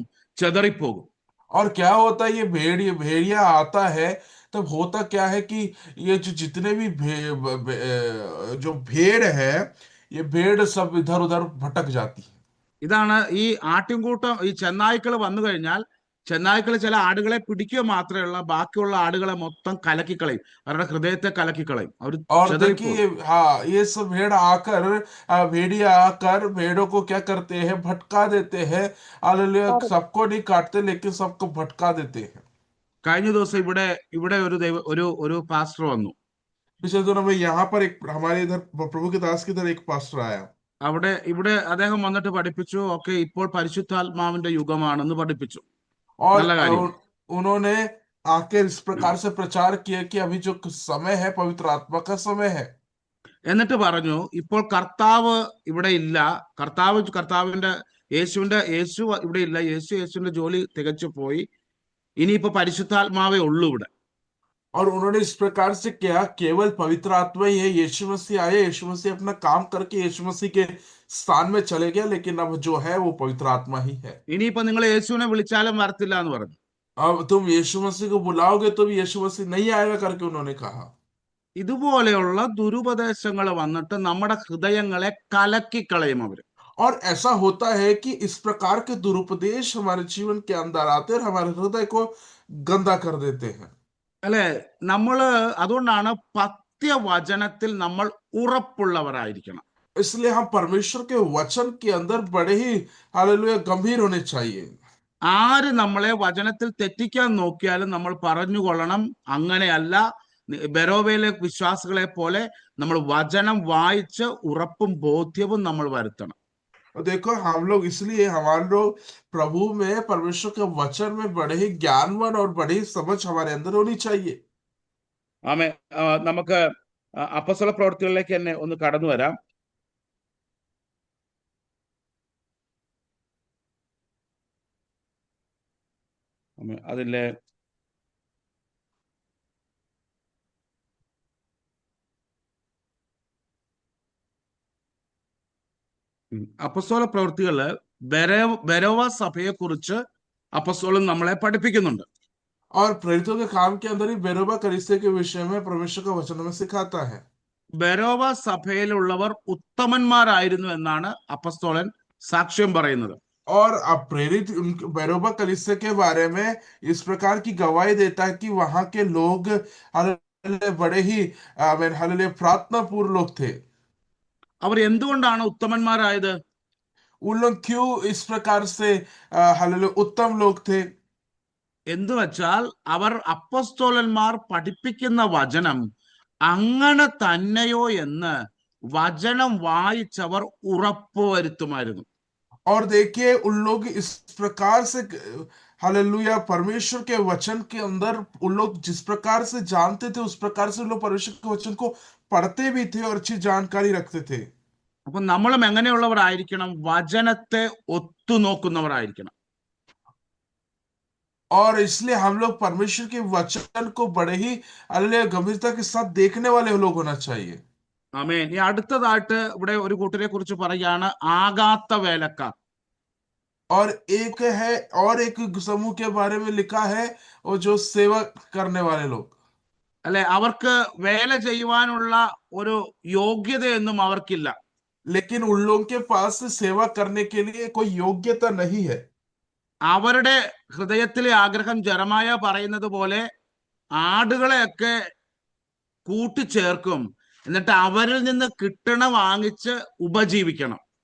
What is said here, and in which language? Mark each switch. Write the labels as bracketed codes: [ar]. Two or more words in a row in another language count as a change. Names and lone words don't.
[ml] ചെതറിപ്പോകും. [hi] और क्या होता है, ये भेड़िया आता है तब होता क्या है कि ये जो जितने भी जो भेड़ है, ये भेड़ सब इधर उधर भटक जाती है। [ml] ഇതാണ് ഈ ആട്ടിൻകൂട്ടം, ഈ ചെന്നായ്ക്കൾ വന്നു കഴിഞ്ഞാൽ ചെന്നായ്ക്കൾ ചില ആടുകളെ പിടിക്കുക മാത്രമല്ല, ബാക്കിയുള്ള ആടുകളെ മൊത്തം കലക്കിക്കളയും, അവരുടെ ഹൃദയത്തെ കലക്കിക്കളയും, അവർ [hi] और [ml] ചെതറിപ്പോകും. [hi] देखिए, हाँ, ये सब भेड़ आकर भेड़िया आकर भेड़ों को क्या करते हैं? भटका देते हैं। हालेलुया, सबको नहीं काटते लेकिन सबको भटका देते हैं। [ml] കഴിഞ്ഞ ദിവസം ഇവിടെ ഇവിടെ ഒരു പാസ്റ്റർ വന്നു. [hi] पिछले दिनों में यहाँ पर एक हमारे इधर प्रभु के दास की इधर एक पास्टर आया [ml] ഇവിടെ അദ്ദേഹം വന്നിട്ട് പഠിപ്പിച്ചു, ഓക്കെ ഇപ്പോൾ പരിശുദ്ധാത്മാവിന്റെ യുഗമാണെന്ന് പഠിപ്പിച്ചു. [hi] और [ml] നല്ല കാര്യം. [hi] उन्होंने आकर इस प्रकार से प्रचार किया कि अभी जो समय है पवित्र आत्मा का समय है। [ml] എന്നിട്ട് പറഞ്ഞു, ഇപ്പോൾ കർത്താവ് ഇവിടെ ഇല്ല, കർത്താവിന്റെ യേശു ഇവിടെ ഇല്ല, യേശുവിന്റെ ജോലി തികച്ചു പോയി, ഇനിയിപ്പോ പരിശുദ്ധാത്മാവേ ഉള്ളൂ ഇവിടെ. [hi] और उन्होंने इस प्रकार से किया, केवल पवित्र आत्मा ही है। यीशु मसीह आए, यीशु मसीह अपना काम करके यीशु मसीह के स्थान में चले गया, लेकिन अब जो है वो पवित्र आत्मा ही है। [ml] ഇനിയിപ്പോ നിങ്ങൾ യേശുവിനെ വിളിച്ചാലും വരത്തില്ല എന്ന് പറഞ്ഞു. [hi] अब तुम यीशु मसीह को बुलाओगे तो भी यीशु मसीह नहीं आएगा करके उन्होंने कहा। [ml] ഇതുപോലെയുള്ള ദുരുപദേശങ്ങൾ വന്നിട്ട് നമ്മുടെ ഹൃദയങ്ങളെ കലക്കിക്കളയും അവര്. [hi] और ऐसा होता है कि इस प्रकार के दुरुपदेश हमारे जीवन के अंदर आते हैं और हमारे हृदय को गंदा कर देते हैं। [ml] അല്ലെ? അതുകൊണ്ടാണ് പത്യവചനത്തിൽ നമ്മൾ ഉറപ്പുള്ളവരായിരിക്കണം. [hi] इसलिए हम परमेश्वर के वचन के अंदर बड़े ही हालेलुया गंभीर होने चाहिए। [ml] ആര് നമ്മളെ വചനത്തിൽ തെറ്റിക്കാൻ നോക്കിയാലും നമ്മൾ പറഞ്ഞുകൊള്ളണം, അങ്ങനെയല്ല. ബെരോവയിലെ വിശ്വാസികളെ പോലെ നമ്മൾ വചനം വായിച്ച് ഉറപ്പും ബോധ്യവും നമ്മൾ വരുത്തണം. [hi] देखो, हम लोग इसलिए हमारे लोग प्रभु में, परमेश्वर के वचन में बड़े ही ज्ञानवान और बड़ी ही समझ हमारे अंदर होनी चाहिए। [ml] ആമേൻ. നമുക്ക് അപ്പോസ്തല പ്രവൃത്തികളിലേക്ക് തന്നെ ഒന്ന് കടന്നു വരാം. അതിലെ അപ്പോസ്തല പ്രവൃത്തികള് ബെരോവ സഭയെ കുറിച്ച് അപ്പോസ്തലൻ നമ്മളെ പഠിപ്പിക്കുന്നുണ്ട്. [hi] और प्रेरितों के काम के अंदर ही बेरोबा कलीसिया के विषय में परमेश्वर का वचन हमें सिखाता है। [ml] ബെരോവ സഭയിലുള്ളവർ ഉത്തമന്മാരായിരുന്നു എന്നാണ് അപ്പോസ്തലൻ സാക്ഷ്യം പറയുന്നത്. [hi] और अब प्रेरित बेरोबा कलीसिया के बारे में इस प्रकार की गवाही देता है कि वहां के लोग हालेलुया बड़े ही हालेलुया प्रार्थना पूर्ण लोग थे। [ml] അവർ എന്തുകൊണ്ടാണ് ഉത്തമന്മാരായത്? [hi] उन लोग क्यों इस प्रकार से हालेलुया उत्तम लोग थे? [ml] എന്ന് വെച്ചാൽ അവർ അപ്പോസ്തലന്മാർ പഠിപ്പിക്കുന്ന വചനം അങ്ങനെ തന്നെയോ എന്ന് വചനം വായിച്ചവർ ഉറപ്പുവരുത്തുമായിരുന്നു. [hi] और देखिए, उन लोग इस प्रकार से हालेलुया परमेश्वर के वचन के अंदर उन लोग जिस प्रकार से जानते थे, उस प्रकार से उन लोग परमेश्वर के वचन को पढ़ते भी थे और अच्छी जानकारी रखते थे। [ml] അപ്പൊ നമ്മളും എങ്ങനെയുള്ളവരായിരിക്കണം? വചനത്തെ ഒത്തുനോക്കുന്നവരായിരിക്കണം. [hi] और इसलिए हम लोग परमेश्वर के वचन को बड़े ही हालेलुया गंभीरता के साथ देखने वाले लोग होना चाहिए। [ml] ആമേൻ. ഈ അടുത്തതായിട്ട് ഇവിടെ ഒരു കൂട്ടരെ കുറിച്ച് പറയുകയാണ്, ആകാത്ത വേലക്കാർ. [hi] और एक समूह के बारे में लिखा है, और जो सेवा करने वाले लोग। [ml] അല്ലെ, അവർക്ക് വേല ചെയ്യുവാനുള്ള ഒരു യോഗ്യതയൊന്നും അവർക്കില്ല. [hi] लेकिन उन लोगों के पास सेवा करने के लिए कोई योग्यता नहीं है। [ml] അവരുടെ ഹൃദയത്തിലെ ആഗ്രഹം ജെറമായ പറയുന്നത് പോലെ ആടുകളെയൊക്കെ കൂട്ടിച്ചേർക്കും, എന്നിട്ട് അവരിൽ നിന്ന് കിട്ടണ വാങ്ങിച്ച് ഉപജീവിക്കണം,